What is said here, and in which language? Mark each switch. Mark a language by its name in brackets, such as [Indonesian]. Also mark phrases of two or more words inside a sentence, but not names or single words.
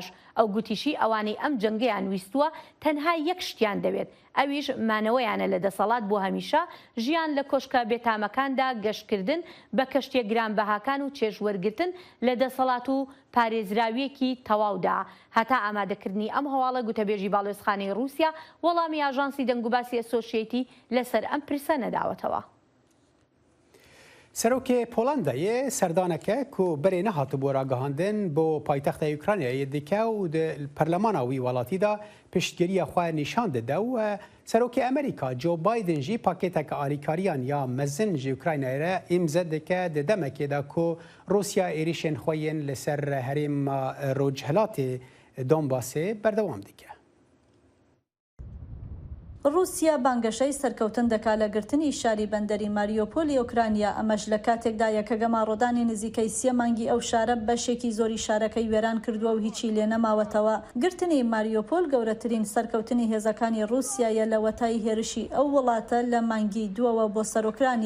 [Central Kurdish] ئەو گوتیشی ئەوانەی ئەم جەنگەیان ویستووە تەنها یەک شتیان دەوێت ئەویش مانەوەیانە لە دەسەڵات بۆ هەمیشە ژیان لە کۆشکە بێتامەکاندا گەشتکردن بە کەشتێک گرانبەهاکان و چێژوەرگرتن لە دەسەڵات و پارێزراویەکی تەواودا. هەتا ئامادەکردنی ئەم هەواڵە گوتەبێژی باڵێزخانەی رووسیا وەڵامی ئاژانسی دەنگوباسی ئەسۆشیەتی لەسەر ئەم پرسە نەداوەتەوە. [Kurdish] سەرۆکê Polandayê serdaneke ku berê nehatibû ragihandin bo paytexta Ukraynayê dike û di perlemana wî welatî da piştgiriya xwe nîşan dide û serokê Amerîka Joe Biden jî pakêteke alîkariyan ya mezin ji Ukraynayê re îmze dike di demekê de ku Rûsya êrişên xwe yên li ser herêma Rojhilatê Donbasê berdewam dike. [Central Kurdish] رووسیا بانگەشەی سەرکەوتن دەکا لە گرتنی شاری بەندەری ماریۆپۆلی ئۆکرانیا ئەمەش لە کاتێکدایە کە گەماڕۆدانی نزیکەی 3 مانگی ئەو شارە بەشێکی زۆری شارەکەی وێران کردووە و هیچی لێ نەماوەتەوە. گرتنی ماریۆپۆل گەورەترین سەرکەوتنی هێزەکانی رووسیایە لە وەتای هێرشی ئەو وڵاتە لە مانگی دووەوە بۆ سەر ئۆکرانیا.